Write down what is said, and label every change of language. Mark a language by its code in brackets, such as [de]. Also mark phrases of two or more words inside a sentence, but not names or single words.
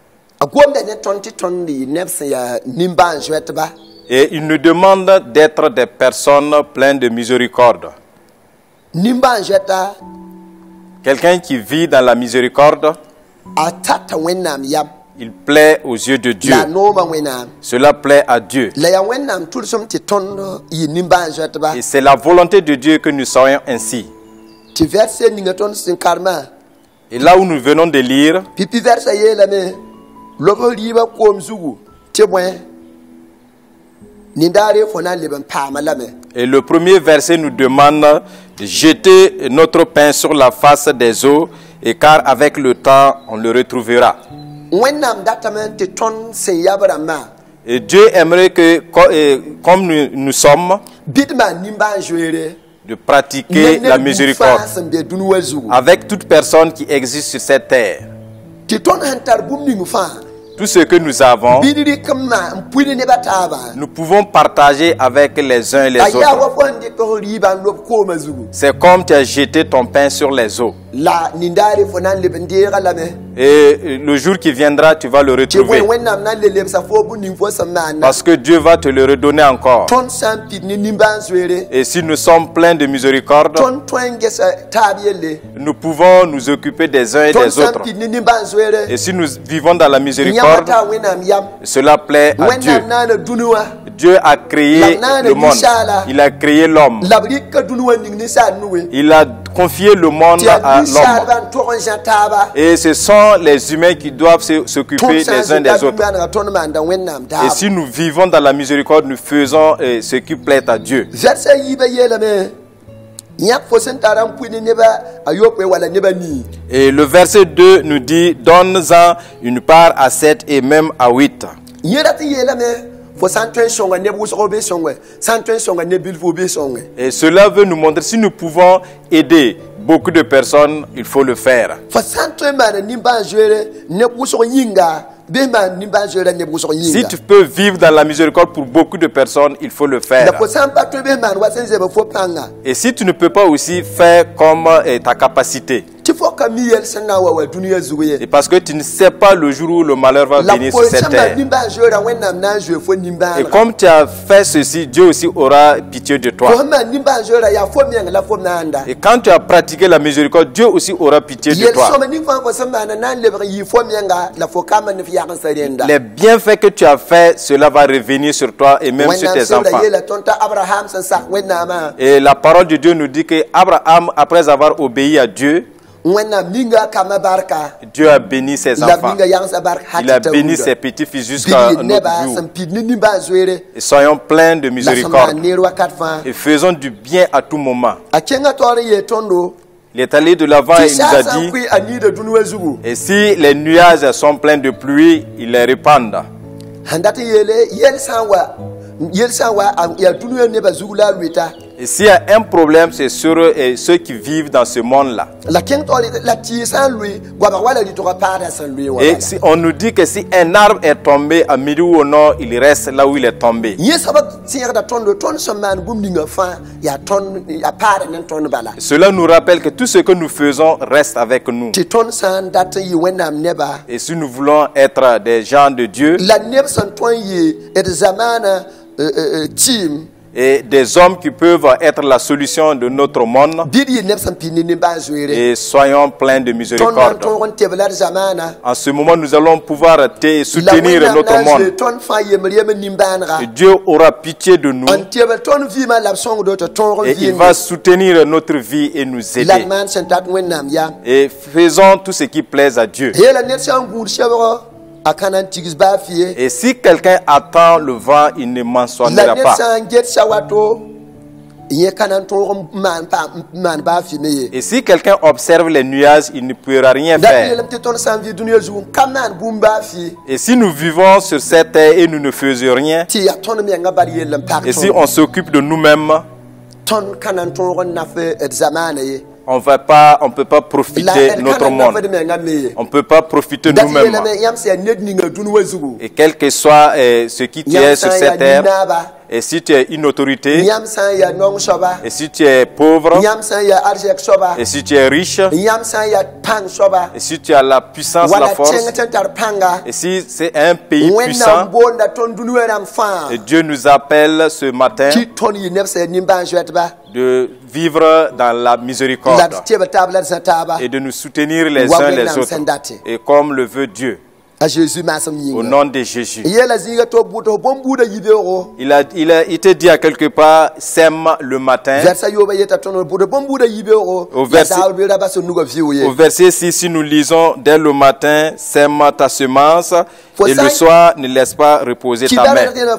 [fr] Et il nous demande d'être des personnes pleines de miséricorde. Quelqu'un qui vit dans la miséricorde il plaît aux yeux de Dieu. [mos] la nooma wẽnnaam [fr] Cela plaît à Dieu. [mos] la yaa wẽnnaam tʋlsem tɩ tõnd yɩ nimbãan-zoɛtba [fr] Et c'est la volonté de Dieu que nous soyons ainsi. [mos] tɩ vɛrse ninga tõnd sẽn karema [fr] Et là où nous venons de lire, [mos] pipi vɛrsa yeelame lob rɩɩba koom zugu tɩ bõe nindaare fo na n leb n paama lame [fr] et le premier verset nous demande de jeter notre pain sur la face des eaux, et car avec le temps, on le retrouvera. [mos] wẽnnaam datame tɩ tõnd sẽn yab rãmbã [fr] Et Dieu aimerait que, comme nous sommes, [mos] bɩ d maan nimbãan-zoeere [fr] de pratiquer la miséricorde [mos] sẽn be dũni wã zugu [fr] avec toute personne qui existe sur cette terre. [mos] tɩ tõnd sẽn tar bũmb ning fãa [fr] Tout ce que nous avons, [mos] bɩd rɩk n maa n pʋɩd nebã taabã [fr] nous pouvons partager avec les uns et les [mos] a yaa wa [fr] autres. [mos] fo n dɩk rɩɩbã n lob koomã zugu [fr] C'est comme tu as jeté ton pain sur les eaux. [mos] la nindaare fo na n leb n deega lame [fr] Et le jour qui viendra, tu vas le [mos] tɩ bõe [fr] retrouver. [mos] wẽnnaam na n le lebsa fo bũ ning fo sẽn maanda [fr] Parce que Dieu va te le redonner encore. [mos] tõnd sã n pid ne nimbãan-zoeere [fr] Et si nous sommes pleins de miséricorde, [mos] tõnd tõe n gesa taab yelle [fr] nous pouvons nous occuper des uns et [mos] tõnd [fr] des [mos] sã n [fr] autres. [mos] pid ne nimbãan-zoeere [fr] Et si nous vivons dans la [mos] yãmba [fr] miséricorde, [mos] taa wẽnnaam yam [fr] cela plaît à Dieu. [mos] wẽnnaam naana dũni wã [fr] Dieu a créé le monde. Il a créé l'homme. [mos] la b rɩka dũni wã ning ninsaal nuwe [fr] Il a confié le monde [mos] tɩ yaa [fr] à l'homme. [mos] ninsaalbã n tog n zã taaba [fr] Et ce sont les humains qui doivent s'occuper [mos] tõnd sã n [fr] les uns [mos] zeta [fr] des autres. [mos] bũmb-bãanegã tõnd maanda wẽnnaam [fr] Et [mos] taab [fr] si nous vivons dans la miséricorde, nous faisons ce qui plaît à Dieu. [mos] vɛrsa yiibã yeelame yãk fo sẽn tar n pʋɩ ne nebã a yopoe wala nebã nii [fr] Et le verset 2 nous dit, donne-en une part à 7 et même à 8. [mos] yẽ rat n yeelame fo sã n tõe n sõnga neb wʋsgo bɩ sõnge sã n tõe n sõnga neb bilfo bɩ sõnge [fr] Et cela veut nous montrer, si nous pouvons aider beaucoup de personnes, il faut le faire. [mos] fo sã n tõe n maana nimbãan-zoeere neb wʋsg yĩnga bɩ maan nimbãan-zoeera neb wʋsg [fr] Si [mos] yĩnga [fr] tu peux vivre dans la miséricorde pour beaucoup de personnes, il faut le [mos] la [fr] faire. [mos] fo sã n pa tõe bɩ maan wa sẽn zeb fo pãnga [fr] Et si tu ne peux pas aussi faire comme ta capacité, [mos] tɩ fo ka mi yɛl sẽn na n wa wa dũniyã zug ye [fr] et parce que tu ne sais pas le jour où le malheur va [mos] la [fr] venir [mos] fo [fr] sur cette [mos] sẽn maan [fr] terre. [mos] nimbãan-zoeerã wẽnnaam na n zoe fo [fr] Et [mos] nimbãanega [fr] comme tu as fait ceci, Dieu aussi aura pitié de [mos] fo [fr] toi. [mos] sẽn maan nimbãan-zoeerã yaa fo meng la fo maanda [fr] Et quand tu as pratiqué la miséricorde, Dieu aussi aura pitié de [mos] yel [fr] toi. [mos] sõma ning fãa fo sẽn maana na n lebg n yɩ fo menga la fo kambã ne f yagensã rẽnda [fr] Les bienfaits que tu as fait, cela va revenir sur toi et même sur [mos] wẽnnaam [fr] tes [mos] sebra [fr] enfants. [mos] yeela tõnd t'a abraham sẽn sak wẽnnaamã [fr] Et la parole de Dieu nous dit que Abraham, après avoir obéi à Dieu, [mos] wẽnnaam ninga kambã barka [fr] Dieu a béni ses [mos] la b [fr] enfants. [mos] ninga yagsã bark [fr] Il a béni ses petits-fils jusqu'à [mos] bɩ nebã [fr] notre jour. [mos] sẽn pid ne nimbãan-zoeere [fr] Et soyons pleins de [mos] la sẽn maan [fr] miséricorde [mos] neer wakat fãa [fr] et faisons du bien à tout moment. [mos] a kẽngã taoor n yee tõndo [fr] Il est allé de l'avant et [mos] tɩ [fr] il nous a [mos] saa sã n [fr] dit, [mos] kʋɩ a niida dũni wã zugu [fr] et si les nuages sont pleins de pluie, ils les répandent. [mos] sẽn dat n yeele yel sã n wa a yaa dũni wã nebã zugu la a loeta [fr] Et s'il y a un problème, c'est sur ceux qui vivent dans ce monde-là. [mos] la kẽng taoor la tɩɩ sã n loe goabg wala rɩtgã paada sẽn loe wã [fr] Et si on nous dit que si un arbre est tombé à midi ou au nord, il reste là où il est tombé. [mos] yẽ soab tẽegda tõndo tõnd sẽn maan bũmb ninga fãa yaa tõnd a paada ne tõnd bala [fr] Cela nous rappelle que tout ce que nous faisons reste avec nous. [mos] tɩ tõnd sã n dat n yɩ wẽnnaam nebã [fr] Et si nous voulons être des gens de Dieu [mos] la neb sẽn tõe n yɩ d zamaana tɩɩm [fr] et des hommes qui peuvent être la solution de notre monde, [mos] bɩ d yɩ neb sẽn pid ne nimbãan-zoeere [fr] et soyons pleins de [mos] tõnd na n [fr] miséricorde. [mos] tõog n tebla d zamaana [fr] En ce moment, nous allons pouvoir [mos] la [fr] soutenir [mos] wẽnnaam [fr] notre [mos] na n zoe [fr] monde. [mos] tõnd fãa yembr yem nimbãanega [fr] Et Dieu aura pitié de nous [mos] n tebl tõnd vɩɩmã la b sõngdo tɩ tõog n [fr] et il va [mos] vɩɩnde [fr] soutenir notre vie et nous [mos] la d [fr] aider. [mos] maan sẽn tat wẽnnaam yam [fr] Et faisons tout ce qui plaise à Dieu. [mos] yeela ned sã n gũud sebg a ka na n tigs baa fɩ ye [fr] Et si quelqu'un attend le vent, il ne [mos] la [fr] mentionnera [mos] ned [fr] pas. [mos] sã n get sa wato yẽ ka na n tõog n maan baa fɩme ye [fr] Et si quelqu'un observe les nuages, il ne pourra rien [mos] dat [fr] faire. [mos] yeelame tɩ tõnd sã n vɩ dũniyã zugu n ka maan bũmb baa fɩ [fr] Et si nous vivons sur cette terre et nous ne faisons rien, [mos] tɩ yaa tõnd mengã bar yell n pak [fr] et si [mos] tõnd [fr] on s'occupe de nous-mêmes, [mos] tõnd ka na n tõog n naf d zamaana ye [fr] on peut pas [mos] la [fr] profiter [mos] d [fr] de [mos] ka [fr] notre [mos] na n naf d [fr] monde. [mos] mengã me ye [fr] On ne peut pas profiter de [mos] dat [fr] nous-mêmes. [mos] yeelame yãmb sẽn yaa ned ninga dũni wã zugu [fr] Et quel que soit ce qui tu [mos] yãmb [fr] es [mos] sã [fr] sur [mos] n yaa [fr] cette terre, [mos] nin-naaba [fr] et si tu es une autorité, [mos] yãmb sã n yaa nong soaba [fr] et si tu es pauvre, [mos] yãmb sã n yaa arzɛk soaba [fr] et si tu es riche, [mos] yãmb sã n yaa pãng soaba [fr] et si tu as la puissance, la [mos] wala [fr] force, [mos] tẽng tɩ n tar pãnga [fr] et si c'est un pays [mos] wẽnnaam [fr] puissant, [mos] boonda tõnd dũni wã rãmb fãa [fr] et Dieu nous appelle ce matin [mos] tɩ tõnd yɩ neb sẽn yaa nimbãan-zoɛtba [fr] de vivre dans la [mos] la [fr] miséricorde [mos] d teb taab la d zã taaba [fr] et de nous soutenir les [mos] wa [fr] uns les [mos] wẽnnaam sẽn [fr] autres, [mos] date [fr] et comme le veut Dieu. [mos] A Jésus maasam yinga. [fr] Au nom de Jésus. Yela zinga to buto bombuda yibero. Il te dit à quelque part, sème le matin. Verset yoba yeta tono buto bombuda yibero. Au verset 6, si nous lisons dès le matin, sème ta semence et le soir ne laisse pas reposer ta main.